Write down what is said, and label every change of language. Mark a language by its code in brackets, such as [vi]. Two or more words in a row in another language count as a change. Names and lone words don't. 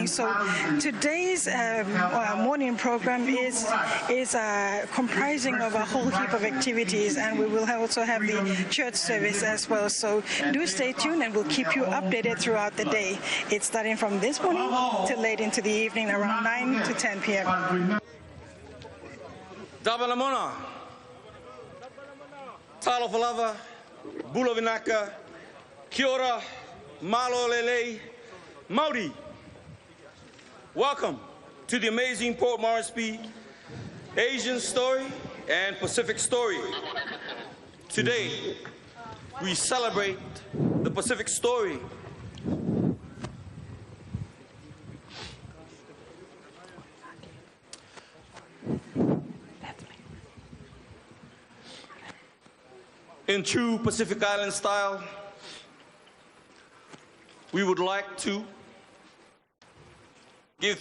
[en] So today's morning program is comprising of a whole heap of activities, and we will also have the church service as well. So do stay tuned, and we'll keep you updated throughout the day. It's starting from this morning till late into the evening, around 9 to 10 p.m. Dabalamona, Talo Falava, Bulavinaka, Kiora, Malo Lele, Maori. Welcome to the amazing Port Moresby Asian story and Pacific story. Today, we celebrate the Pacific story. In true Pacific Island style, we would like to give